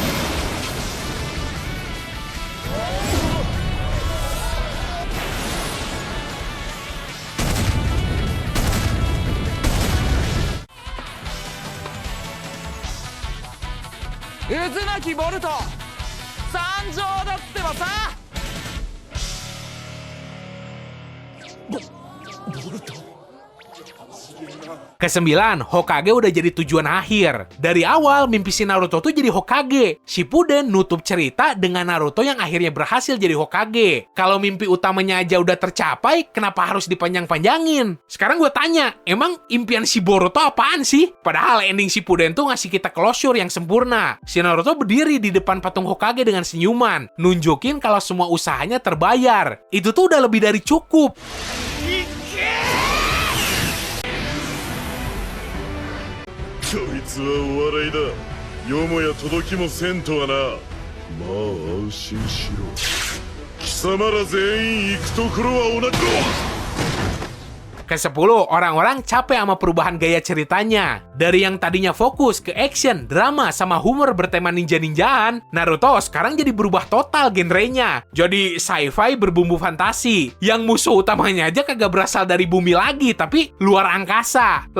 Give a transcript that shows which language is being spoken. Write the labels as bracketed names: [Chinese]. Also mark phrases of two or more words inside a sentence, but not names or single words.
[Japanese] Uzumaki Boruto 参上だってばさ。 [Indonesian] Kesembilan, Hokage udah jadi tujuan akhir. Dari awal, mimpi si Naruto tuh jadi Hokage. Shippuden nutup cerita dengan Naruto yang akhirnya berhasil jadi Hokage. Kalau mimpi utamanya aja udah tercapai, kenapa harus dipanjang-panjangin? Sekarang gue tanya, emang impian si Boruto apaan sih? Padahal ending Shippuden tuh ngasih kita closure yang sempurna. Si Naruto berdiri di depan patung Hokage dengan senyuman, nunjukin kalau semua usahanya terbayar. Itu tuh udah lebih dari cukup. [Japanese] こいつはお笑いだ。よもや届きもせんとはな。まあ安心しろ。貴様ら全員行くところは同じだ。 [Indonesian] Ke-10, orang-orang capek sama perubahan gaya ceritanya. Dari yang tadinya fokus ke action, drama, sama humor bertema ninja-ninjaan, Naruto sekarang jadi berubah total genrenya. Jadi sci-fi berbumbu fantasi. Yang musuh utamanya aja kagak berasal dari bumi lagi, tapi luar angkasa.